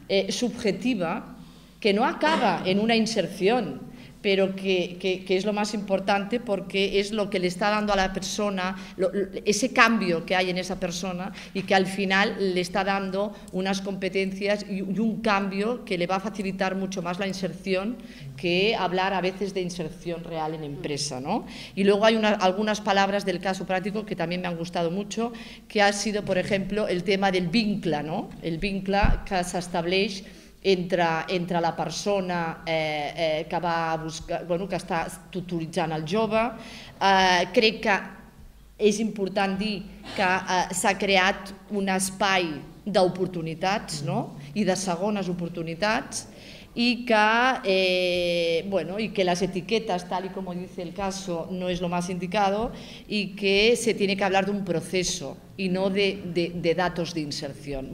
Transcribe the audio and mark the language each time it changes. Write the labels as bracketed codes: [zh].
[es] subjetiva que no acaba en una inserción, pero que es lo más importante, porque es lo que le está dando a la persona, ese cambio que hay en esa persona, y que al final le está dando unas competencias y un cambio que le va a facilitar mucho más la inserción que hablar a veces de inserción real en empresa, ¿no? Y luego hay algunas palabras del caso práctico que también me han gustado mucho, que ha sido, por ejemplo, el tema del vincle, ¿no? [ca] El vincle que s'estableix entre la persona que va a buscar, bueno, que està tutoritzant el jove. Crec que és important dir que s'ha creat un espai d'oportunitats, no? I de segones oportunitats, [es] y que, bueno, y que las etiquetas, tal y como dice el caso, no es lo más indicado, y que se tiene que hablar de un proceso y no de datos de inserción.